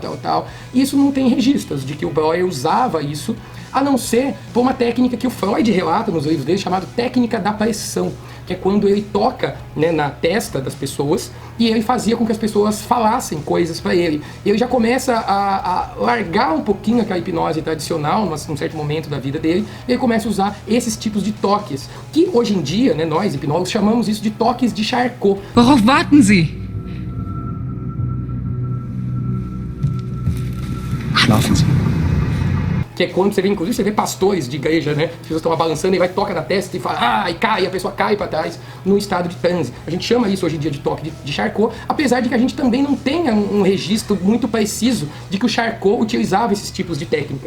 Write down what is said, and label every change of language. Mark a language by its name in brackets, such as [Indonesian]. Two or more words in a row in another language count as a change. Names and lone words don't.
[Portuguese] Isso não tem registros de que o Breuer usava isso, a não ser por uma técnica que o Freud relata nos livros dele, chamada técnica da pressão, que é quando ele toca, né, na testa das pessoas, e ele fazia com que as pessoas falassem coisas para ele. E ele já começa a largar um pouquinho aquela hipnose tradicional, num certo momento da vida dele, e ele começa a usar esses tipos de toques, que hoje em dia, né, nós hipnólogos chamamos isso de toques de Charcot. [German] Worauf warten Sie? Schlafen Sie. [Portuguese] Que é quando você vê, inclusive, você vê pastores de igreja, né? As pessoas estão balançando e vai toca na testa e fala, e cai, a pessoa cai para trás no estado de transe. A gente chama isso hoje em dia de toque de Charcot, apesar de que a gente também não tenha um registro muito preciso de que o Charcot utilizava esses tipos de técnica.